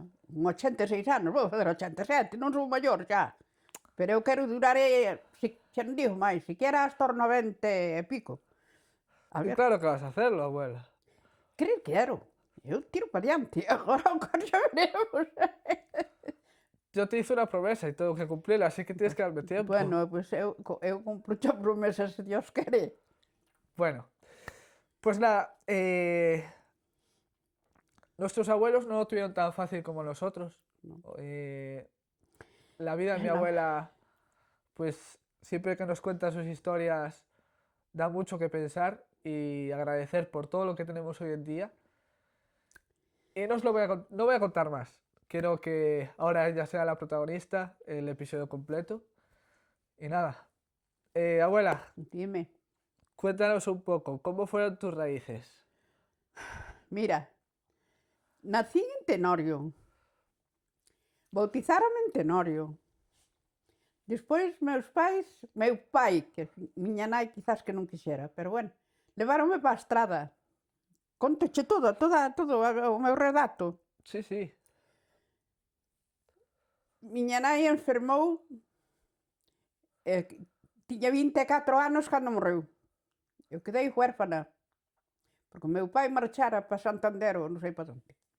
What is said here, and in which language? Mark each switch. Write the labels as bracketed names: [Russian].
[Galician] un 86 anos, vou fazer 87, non sou maior xa. Pero eu quero durar, xa non digo máis, siquiera hasta os 90 e pico. A Y ver, [Spanish] claro que vas a hacerlo, abuela. [Galician] quero. Eu tiro para diante, agora o que xa veremos. [Spanish] Yo te hice una promesa y tengo que cumplirla, así que tienes que darme tiempo. [Galician] Bueno, pois eu cumpro xa promesas se Dios quere. [Spanish] Bueno, pues nada, nuestros abuelos no lo tuvieron tan fácil como nosotros. No. La vida de mi No. abuela, pues siempre que nos cuenta sus historias, da mucho que pensar y agradecer por todo lo que tenemos hoy en día. Y no os lo voy a, no voy a contar más. Quiero que ahora ella sea la protagonista, el episodio completo. Y nada, abuela, Dime, cuéntanos un poco, ¿cómo fueron tus raíces? [Galician] mira, nací en Tenorio, bautizáronme en Tenorio. Despois, meu pai, que miña nai quizás que non quixera, pero bueno, leváronme para a estrada. Contoche todo o meu relato. Sí, sí. Miña nai enfermou, tiña 24 anos cando morreu. Eu quedei huérfana, porque o meu pai marchara para Santander ou non sei para onde.